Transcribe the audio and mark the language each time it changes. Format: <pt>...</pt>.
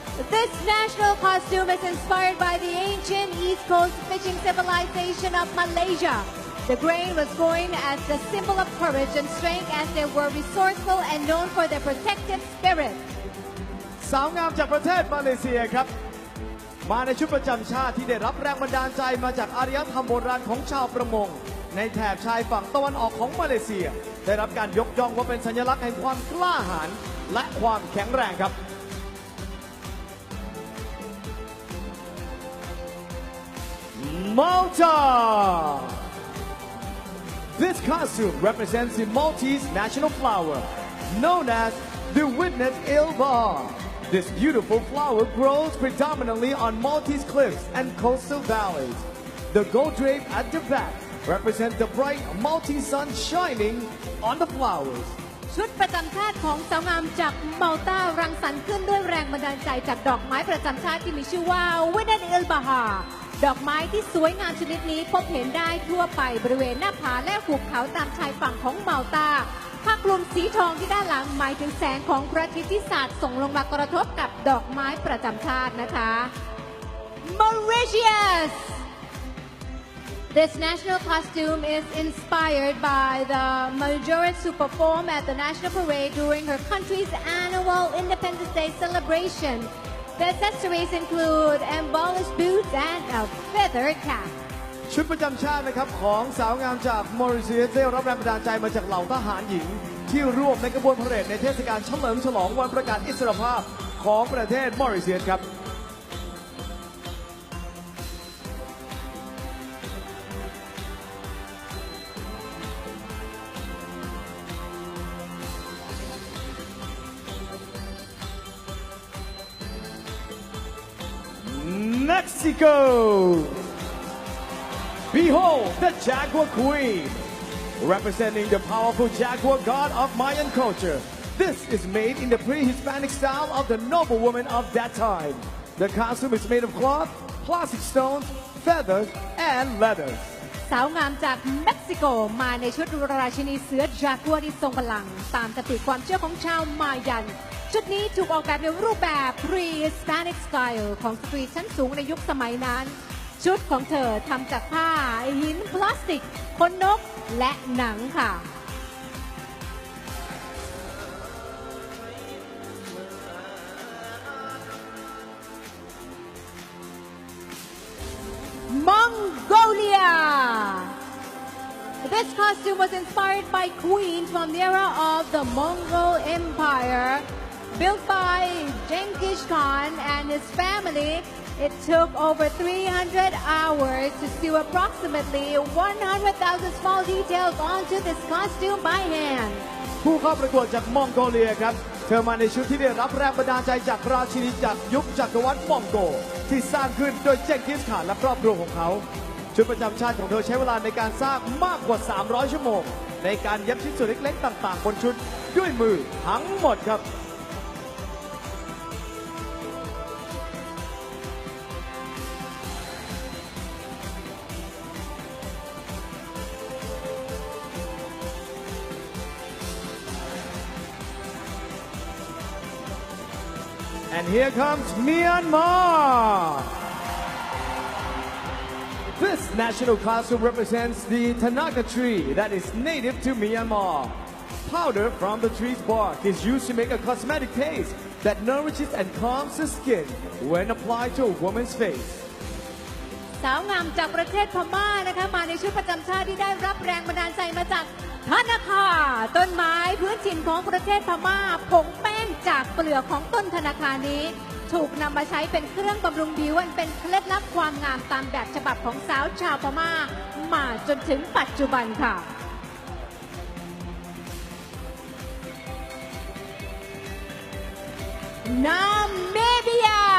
<en>This national costume is inspired by the ancient East Coast fishing civilization of Malaysia. The grain was born as a symbol of courage and strength as they were resourceful and known for their protective spirit.</en> <th>สาวงามจากประเทศมาเลเซียครับมาในชุดประจำชาติที่ได้รับแรงบันดาลใจมาจากอารยธรรมโบราณของชาวประมงในแถบชายฝั่งตะวันออกของมาเลเซียได้รับการยกย่องว่าเป็นสัญลักษณ์แห่งความกล้าหาญและความแข็งแรงครับ Malta.</th> <en>This costume represents the Maltese national flower, known as the Witness Ilbar. This beautiful flower grows predominantly on Maltese cliffs and coastal valleys. The gold drape at the back represents the bright Maltese sun shining on the flowers.</en> <th>ชุดประจำชาติของสาวงามจากมัลตารังสรรค์ขึ้นด้วยแรงบันดาลใจจากดอกไม้ประจำชาติที่มีชื่อว่าวินันเอลบาฮาดอกไม้ที่สวยงามชนิดนี้พบเห็นได้ทั่วไปบริเวณหน้าผาและหุบเขาตามชายฝั่งของมัลตาผ้าคลุมสีทองที่ด้านหลังหมายถึงแสงของพระอาทิตย์ที่สาดส่งลงมากระทบกับดอกไม้ประจำชาตินะคะ Mauritius.</th> <en>This national costume is inspired by the Majoris who perform at the National Parade during her country's annual Independence Day celebration. The accessories include embellished boots and a feathered cap.</en> <th>ชุดประจำชาตินะครับของสาวงามจากมอริเชียสได้รับแรงบันดาลใจมาจากเหล่าทหารหญิงที่ร่วมในกระบวนพาเหรดในเทศกาลเฉลิมฉลองวันประกาศอิสรภาพของประเทศมอริเชียสครับ Mexico.</th> <en>Behold the Jaguar Queen, representing the powerful jaguar god of Mayan culture. This is made in the pre-Hispanic style of the noblewoman of that time. The costume is made of cloth, plastic stones, feathers, and leathers.</en> <th>สาวงามจากเม็กซิโกมาในชุดราชินีเสือจากัวที่ทรงพลังตามคติความเชื่อของชาวมายันชุดนี้ถูกออกแบบในรูปแบบ pre-Hispanic style ของสตรีชั้นสูงในยุคสมัยนั้น ชุดของเธอทำจากผ้าหินพลาสติกขนนกและหนังค่ะ Mongolia.</th> <en>This costume was inspired by queens from the era of the Mongol Empire, built by Genghis Khan and his family. It took over 300 hours to sew approximately 100,000 small details onto this costume by hand.</en> <th>ผู้เข้าประกวดจากมองโกเลียครับเธอมาในชุดที่ได้รับแรงบันดาลใจจากราชินีจากยุคจักรวรรดิมองโกที่สร้างขึ้นโดยเจงกิสข่านและครอบครัวของเขา ชุดประจำชาติของเธอใช้เวลาในการสร้างมากกว่า300ชั่วโมงในการเย็บชิ้นส่วนเล็กๆต่างๆบนชุดด้วยมือทั้งหมดครับ</th> <en>And here comes Myanmar. This national costume represents the Tanaka tree that is native to Myanmar. Powder from the tree's bark is used to make a cosmetic paste that nourishes and calms the skin when applied to a woman's face.</en> <th>สาวงามจากประเทศพม่านะคะมาในชุดประจำชาติที่ได้รับแรงบันดาลใจมาจากธนาคาต้นไม้พื้นถิ่นของประเทศพม่าผงแป้งจากเปลือกของต้นธนาคานี้ถูกนำมาใช้เป็นเครื่องบำรุงผิวอันเป็นเคล็ดลับความงามตามแบบฉบับของสาวชาวพม่ามาจนถึงปัจจุบันค่ะ Namibia.</th>